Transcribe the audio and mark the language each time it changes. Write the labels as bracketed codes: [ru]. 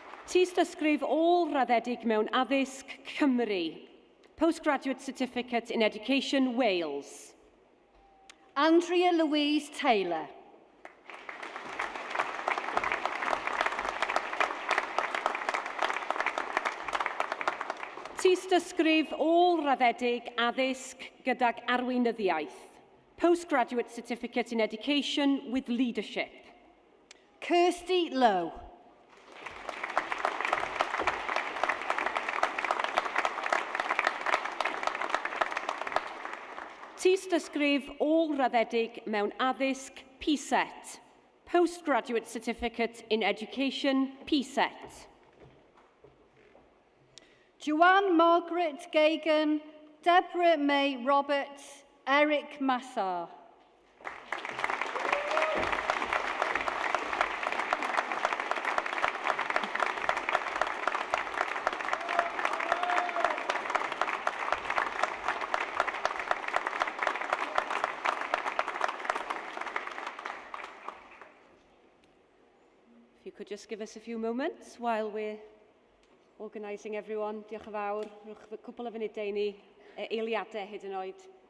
[cy] Tystysgrif ôl-raddedig mewn addysg Cymru. [en] Postgraduate Certificate in Education, Wales. Andrea Louise Taylor. [cy] Tystysgrif ôl-raddedig addysg gydag arweinyddiaeth. [en] Postgraduate Certificate in Education with Leadership. Kirsty Lowe. [cy] Tystysgrif ôl-raddedig mewn addysg PSET. [en] Postgraduate Certificate in Education, PSET. Joanne Margaret Gagan, Deborah May Roberts, Eric Massar. If you could just give us a few moments while we're organising everyone. [cy] Diolch yn fawr. Rwy'ch cwbl o funudau i ni eiliadau hyd yn oed.